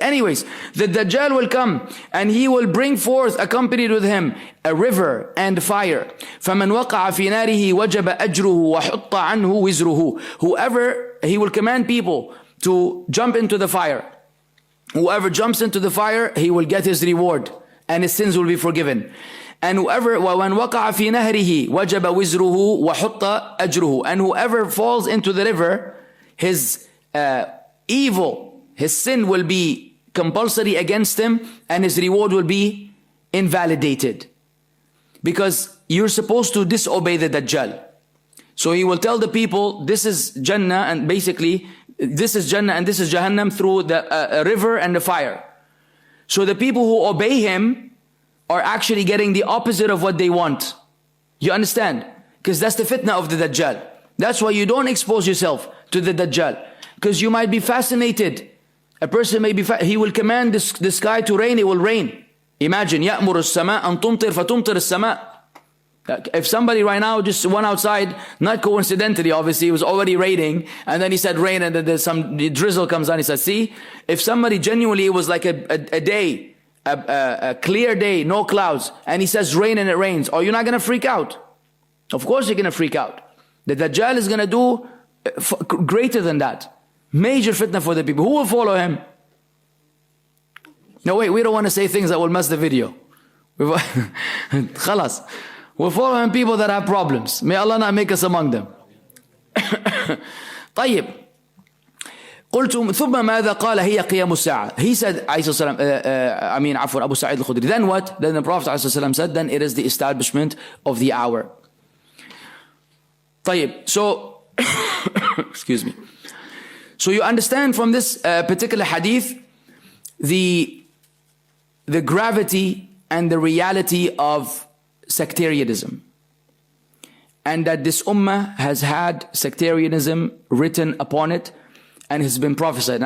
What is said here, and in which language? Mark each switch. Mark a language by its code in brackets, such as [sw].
[en] Anyways, the Dajjal will come, and he will bring forth, accompanied with him, a river and fire. [ar] فَمَنْ وَقَعَ فِي نَارِهِ وَجَبَ أَجْرُهُ وَحُطَّ عَنْهُ وِزْرُهُ. [en] Whoever, he will command people to jump into the fire. Whoever jumps into the fire, he will get his reward, and his sins will be forgiven. And whoever, [ar] وَمَنْ وَقَعَ فِي نَهْرِهِ وَجَبَ وِزْرُهُ وَحُطَّ أَجْرُهُ. [en] And whoever falls into the river, his evil, his sin will be compulsory against him, and his reward will be invalidated. Because you're supposed to disobey the Dajjal. So he will tell the people, this is Jannah, and basically, this is Jannah and this is Jahannam through the river and the fire. So the people who obey him are actually getting the opposite of what they want. You understand? Because that's the fitnah of the Dajjal. That's why you don't expose yourself to the Dajjal. Because you might be fascinated. A person may be, he will command the sky to rain, it will rain. Imagine, [ar] يَأْمُرُ السَّمَاءَ أَن تُمْطِرْ فَتُمْطِرِ السَّمَاءَ. [en] If somebody right now just went outside, not coincidentally, obviously, it was already raining, and then he said rain, and then there's some drizzle comes on, he said, see, if somebody genuinely, it was like a day, a clear day, no clouds, and he says rain and it rains, are you not going to freak out? Of course you're going to freak out. The Dajjal is going to do greater than that. Major fitna for the people. Who will follow him? No, wait, we don't want to say things that will mess the video. Khalas. We'll follow him people that have problems. May Allah not make us among them. [ar] طيب. قلت ثم ماذا قال هي قيام الساعة. [en] He said, Abu Sa'id al-Khudri. Then what? Then the Prophet said, then it is the establishment of the hour. طيب. So, excuse me. So you understand from this particular hadith the gravity and the reality of sectarianism, and that this ummah has had sectarianism written upon it and has been prophesied.